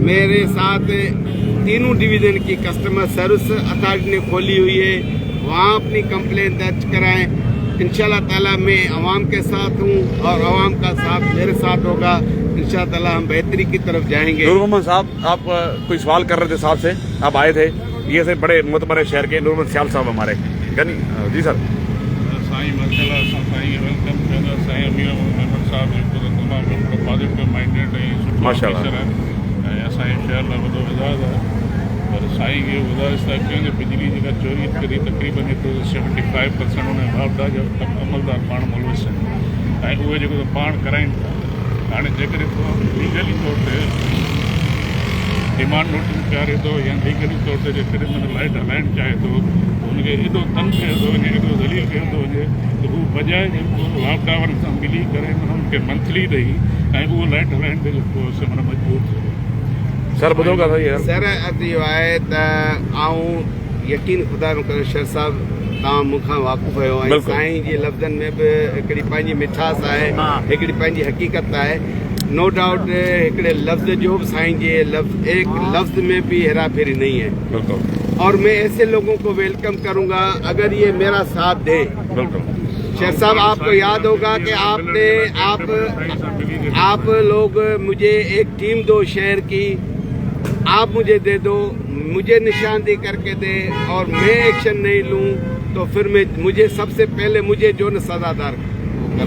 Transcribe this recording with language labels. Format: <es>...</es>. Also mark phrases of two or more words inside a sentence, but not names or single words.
<ur>میرے ساتھ تینوں ڈویژن کی</ur> <en>customer service authority</en> <ur>نے کھولی ہوئی ہے، وہاں اپنی کمپلینٹ درج کرائیں.</ur> <ar>إن شاء الله تعالى</ar> <ur>میں عوام کے ساتھ ہوں اور عوام کا ساتھ میرے ساتھ ہوگا.</ur> <ar>إن شاء الله تعالى</ar> <ur>ہم بہتری کی طرف جائیں گے. نور محمد صاحب، آپ کوئی سوال کر رہے تھے صاحب سے، آپ آئے تھے، یہ سے بڑے معتبر شہر کے نور محمد سیال صاحب ہمارے، جی سر.</ur> <sd>साईं माशाल्लाह असां साईं खे वेलकम कंदा, साईं अमीर मोहम्मद साहब जेको त तमामु</sd> <en>positive minded</en> <sd>ऐं सुठो माशाल्लाह ऑफिसर ऐं असांजे शहर लाइ वॾो इज़ाज़ आहे। पर साईं खे गुज़ारिश था कयूं कि बिजली जेका चोरी करी तक़रीबन एतिरो 75% उन वापदा जा अमलदार पाण मुलविस आहिनि ऐं उहे जेको त पाण कराइनि था। हाणे जेकॾहिं को लीगली तौर ते</sd> <en>demand notice</en> <sd>पियारे थो या लीगली तौर ते जेकॾहिं मन लाइट हलाइणु चाहे थो, हुनखे एॾो तंग कयो थो वञे, एॾो ज़लील कयो थो वञे, त हू बजाए जेको वापदा वारनि सां मिली करे हुनखे मंथली ॾेई ऐं उहो लाइट हलाइण ते जेको मन मजबूर थियो। सर ॿुधो का</sd> <ur>صحیح ہے</ur> <sd>सर अॼु इहो आहे त आऊं यकीन ख़ुदा न करे शेर साहब तव्हां मूंखां वाक़ुफ़ आहियो ऐं बिल्कुलु। साईं जे लफ़्ज़नि में बि हिकिड़ी पंहिंजी मिठास आहे, हिकिड़ी पंहिंजी हक़ीक़त आहे।</sd> <en>no doubt</en> <sd>हिकिड़े लफ़्ज़ जो बि साईं जे</sd> <ur>ایک لفظ میں بھی ہیرا پھیری نہیں ہے. بالکل اور میں ایسے لوگوں کو ویلکم کروں گا اگر یہ میرا ساتھ دے. بالکل. شیر صاحب آپ کو یاد ہوگا کہ آپ لوگ مجھے ایک ٹیم دو شہر کی، آپ مجھے دے دو، مجھے نشاندہی کر کے دے اور میں ایکشن نہیں لوں تو پھر مجھے سب سے پہلے مجھے جو نہ سزادار کرے.</ur>